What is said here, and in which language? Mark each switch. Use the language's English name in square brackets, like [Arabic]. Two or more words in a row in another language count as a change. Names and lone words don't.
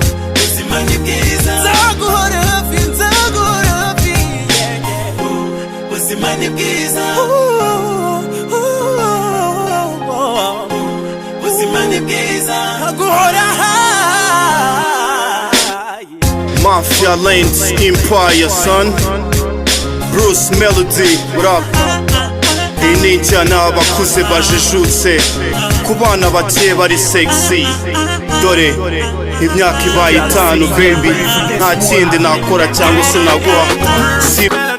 [Kinyarwanda] Ubuzima ni bwiza, nzaguhora hafi, nzaguhora hafi. [English] Yeah, yeah. [Kinyarwanda] Ubuzima ni bwiza. Ubuzima ni bwiza, nzaguhora hafi. [English] Mafia Lanes Empire, son. Bruce Melody, what up? [Kinyarwanda] Iyi ni injyana abakuze bajijutse. Ku bana bake bari sexy. Dore, imyaka ibaye itanu, baby. Nta kindi nakora cyangwa se naguha. Si-